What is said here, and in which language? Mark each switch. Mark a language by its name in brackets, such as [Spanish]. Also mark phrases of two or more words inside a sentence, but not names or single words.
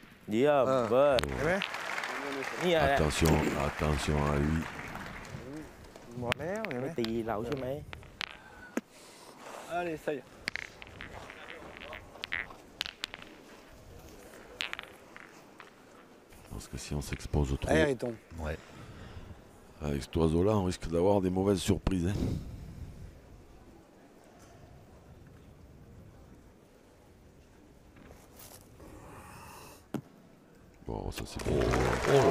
[Thai] เยี่ยมเว้ย เห็นไหม เนี่ยแหละ [French] Attention, attention à lui. [Thai] บอกแล้วเห็นไหม ไม่ตีเราใช่ไหม [French] Allez, ça y est. Parce que si on s'expose trop Allez, Riton. Ouais. avec cet oiseau-là, on risque d'avoir des mauvaises surprises. Hein. Bon, ça c'est bon. Oh là là.